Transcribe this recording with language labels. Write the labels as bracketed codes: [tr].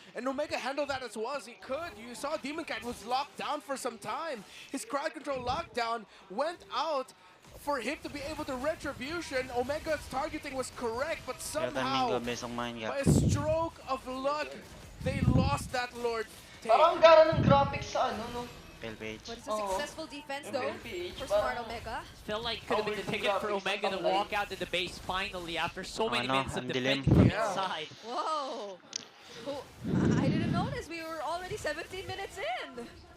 [en] And Omega handled that as well as he could. You saw Demon Cat was locked down for some time. His crowd control lockdown went out for him to be able to retribution. Omega's targeting was correct, but somehow, by a stroke of luck, they lost that Lord. [tl] Parang gara ng graphics sa ano, no? [en] But it's a successful defense though for Smart Omega. Felt like could have been the ticket for Omega to walk out to the base finally after so many minutes of defending from inside. Whoa! I didn't notice we were already 17 minutes in.